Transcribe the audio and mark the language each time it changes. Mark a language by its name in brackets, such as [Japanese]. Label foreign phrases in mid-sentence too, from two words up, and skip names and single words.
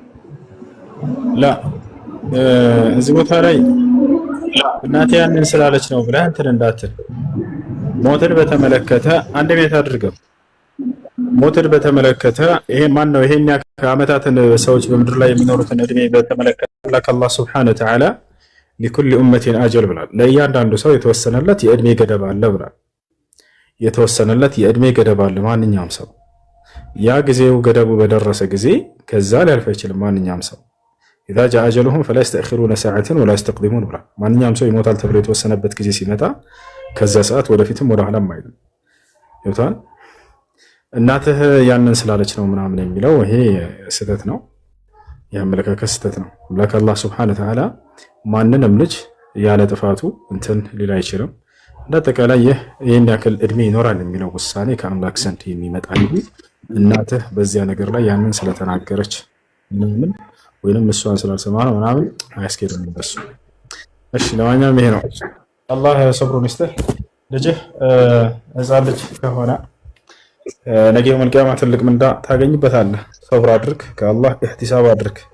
[Amharic] ላ እዚህ ቦታ ላይ እናቴ ያንን ስላለች ነው ብለህ እንትን እንዳትል። ሞትን በተመለከተ አንድ ቤት አድርገው ሞትን በተመለከተ ይሄ ማን ነው? ይሄን ከዓመታትን ሰዎች በምድር ላይ የሚኖሩትን እድሜ በተመለከተ አላህ [Arabic] سبحانه وتعالى لكل أمة أجل [Amharic] ብሏል። ለእያንዳንዱ ሰው የተወሰነለት የእድሜ ገደብ አለ ብሏል። የተወሰነለት የእድሜ ገደብ አለ ማንኛውም ሰው ያ ጊዜው ገደቡ በደረሰ ጊዜ ከዛ ሊያልፍ አይችልም ማንኛውም ሰው [Arabic] إذا جاء أجلهم فلا يستأخرون ساعة ولا يستقدمون [Amharic] ብሏል። ማንኛውም ሰው ይሞታል ተብሎ የተወሰነበት ጊዜ ሲመጣ ከዛ ሰዓት ወደፊትም ወደ ኋላም አይልም። ይወጣል እናትህ ያንን ስላለች ነው ምናምን የሚለው ይሄ ስህተት ነው። የአመለካከት ስህተት ነው። አላህ [Arabic] سبحانه وتعالى [Amharic] ማንንም ልጅ ያለ ጥፋቱ እንትን ሊል አይችልም። እንደአጠቃላይ ይህን ያክል እድሜ ይኖራል የሚለው ውሳኔ ከአምላክ ዘንድ የሚመጣ እንጂ እናትህ በዚያ ነገር ላይ ያንን ስለተናገረች ምንም ወይንም እሷን ስላልሰማ ነው ምናምን አያስኬድም እንደሱ። እሺ ለማንኛውም ይሄ ነው። አላህ ሰብሩን ይስጥህ። ልጅህ ሕፃን ልጅ ከሆነ ነገ [Arabic] يوم القيامة [Amharic] ትልቅ ምንዳ ታገኝበታለህ። ሰብር አድርግ፣ ከአላህ ኢህቲሳብ አድርግ፣